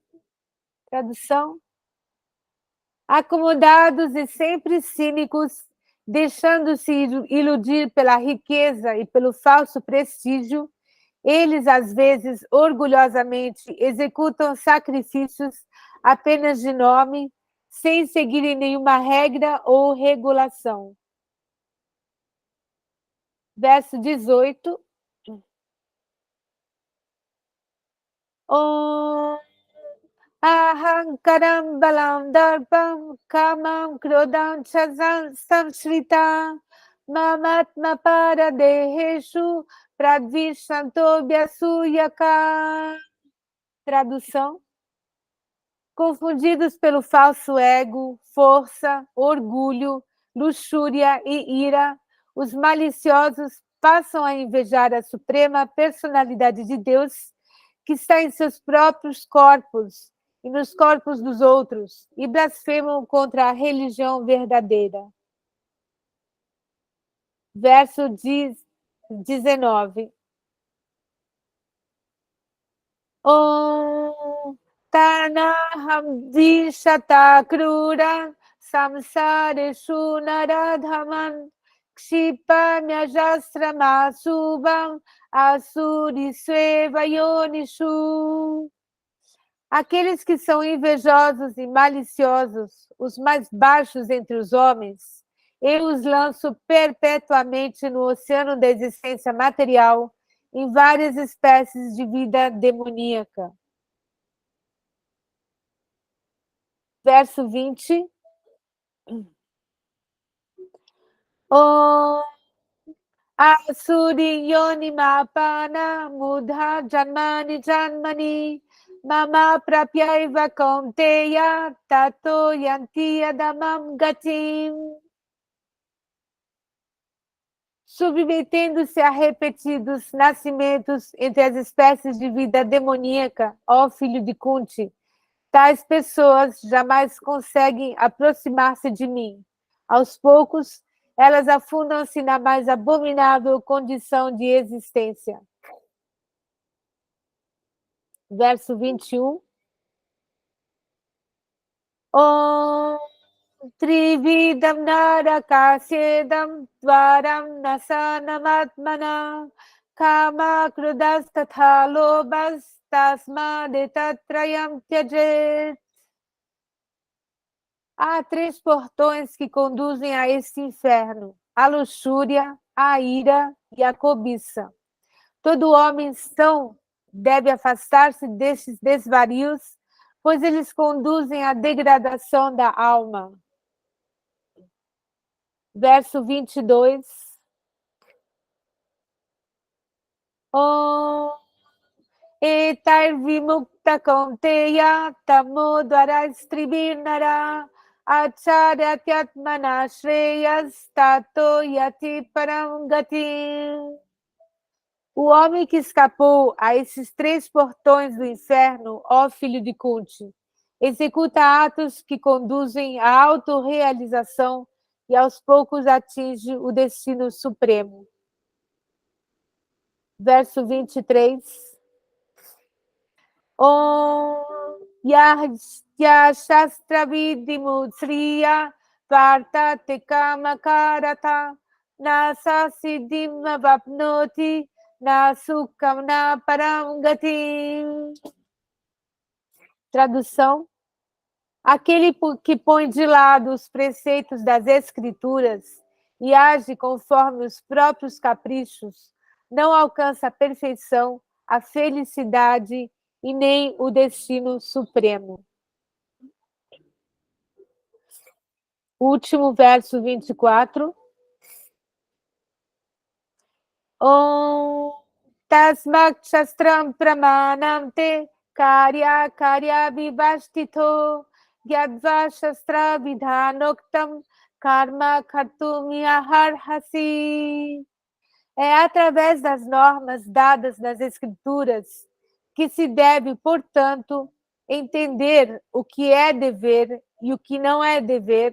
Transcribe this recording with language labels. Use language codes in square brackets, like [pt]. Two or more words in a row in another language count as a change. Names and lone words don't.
[pt] Tradução: acomodados e sempre cínicos, deixando-se iludir pela riqueza e pelo falso prestígio, eles, às vezes, orgulhosamente executam sacrifícios apenas de nome, sem seguirem nenhuma regra ou regulação. Verso 18. [sa] Om Ahankaram Balam Darpam Kamam Krodam Chazam Samshrita Mamatma Paradeheshu Pradvishantobhyasuyaka. [pt] Tradução: confundidos pelo falso ego, força, orgulho, luxúria e ira, os maliciosos passam a invejar a suprema personalidade de Deus, que está em seus próprios corpos e nos corpos dos outros, e blasfemam contra a religião verdadeira. Verso 19. [sa] Om Tanaham Dishata Krura Samsareshu Naradhaman Kshipamyajasrama Subham Asuri Yonishu. [pt] Aqueles que são invejosos e maliciosos, os mais baixos entre os homens, eu os lanço perpetuamente no oceano da existência material, em várias espécies de vida demoníaca. Verso 20. [sa] Om Asuri Yoni Mapana Mudha Janmani Janmani Mama Prapyaiva Kaunteya Tato Yanti Adamam Gatim. [pt] Submetendo-se a repetidos nascimentos entre as espécies de vida demoníaca, ó filho de Kunti, tais pessoas jamais conseguem aproximar-se de mim. Aos poucos, elas afundam-se na mais abominável condição de existência. Verso 21. [sa] Om Trividam Narakasedam Dvaram Nasanamatmana Kama Krudas Tatha Lobas Tasmadetatrayam Tyajet. [pt] Há 3 portões que conduzem a este inferno: a luxúria, a ira e a cobiça. Todo homem são deve afastar-se destes desvarios, pois eles conduzem à degradação da alma. Verso 22. [sa] Om Etar vimukta kaunteya tamo dvara stribirnara acharyatyatmana shreyas tato yati param gati. [pt] O homem que escapou a esses 3 portões do inferno, ó filho de Kunti, executa atos que conduzem à autorrealização e aos poucos atinge o destino supremo. Verso 23. [sa] Om Yahya Shastra Vidimutsriya Varta Tekamakarata Nasa Siddhim Vapnoti Nasukam na Parangati. [pt] Tradução: aquele que põe de lado os preceitos das Escrituras e age conforme os próprios caprichos, não alcança a perfeição, a felicidade e nem o destino supremo. Último verso 24. [sa] Om Tasmak Shastram Pramanam Te Karya Karya Vivashtito Yadva Shastra Vidhanoktam Karma Kartum Yaharhasi. [pt] É através das normas dadas nas Escrituras que se deve, portanto, entender o que é dever e o que não é dever.